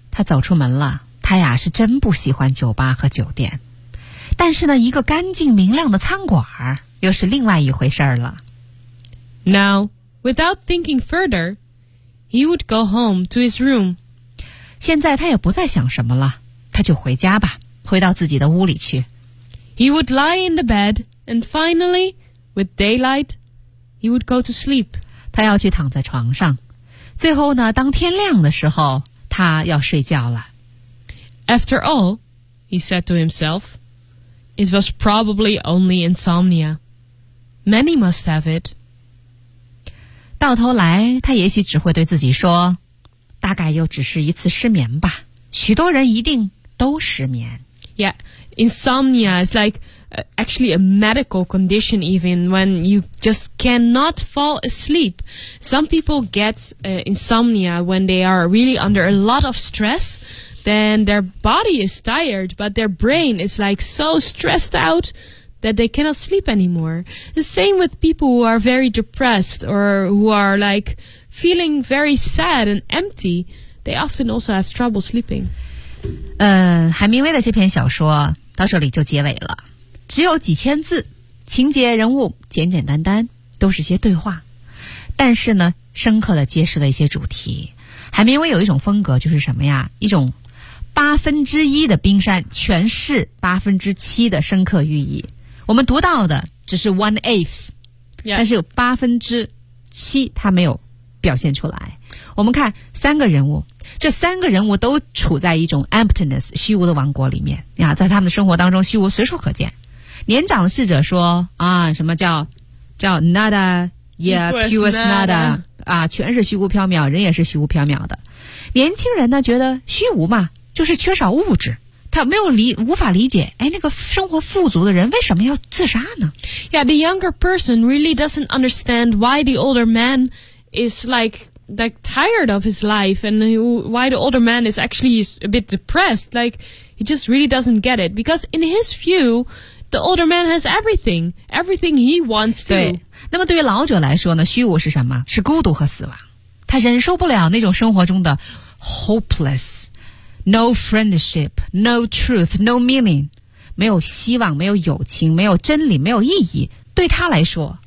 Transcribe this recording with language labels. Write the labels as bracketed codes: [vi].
[zh] 他走出门了，他呀是真不喜欢酒吧和酒店，但是呢，一个干净明亮的餐馆又是另外一回事了。 [en] Now, without thinking further, he would go home to his room. [zh] 现在他也不再想什么了，他就回家吧，回到自己的屋里去。 [en] He would lie in the bed, and finally, with daylight, he would go to sleep. [zh] 他要去躺在床上，最后呢，当天亮的时候他要睡觉了。 [en] After all, he said to himself, it was probably only insomnia. Many must have it. [zh] 到头来，他也许只会对自己说，大概又只是一次失眠吧。许多人一定都失眠。 [en] Yeah, insomnia is like actually a medical condition even when you just cannot fall asleep. Some people get insomnia when they are really under a lot of stress, then their body is tired, but their brain is like so stressed out that they cannot sleep anymore. The same with people who are very depressed or who are like feeling very sad and empty. They often also have trouble sleeping. [zh] 海明威的这篇小说到这里就结尾了，只有几千字，情节人物简简单单，都是些对话，但是呢深刻地揭示了一些主题。海明威有一种风格，就是什么呀，一种八分之一的冰山诠释八分之七的深刻寓意，我们读到的只是 [en] one eighth、 yeah. [zh] 但是有八分之七他没有表现出来。我们看三个人物，这三个人物都处在一种 emptiness 虚无的王国里面呀，在他们的生活当中虚无随处可见。年长的逝者说啊，什么叫 nada yeah pures nada 啊，全是虚无缥缈，人也是虚无缥缈的。年轻人呢觉得虚无嘛就是缺少物质，他没有无法理解，哎，那个生活富足的人为什么要自杀呢？ [en] Yeah, the younger person really doesn't understand why the older man is like tired of his life and why the older man is actually a bit depressed. Like, he just really doesn't get it. Because in his view, the older man has everything. Everything he wants to. [zh] 对，那么对于老者来说呢，虚无是什么？是孤独和死亡。他忍受不了那种生活中的 [en] hopeless,No friendship, no truth, no meaning. [zh] 没有希望，没有友情，没有真理，没有意义。对他来说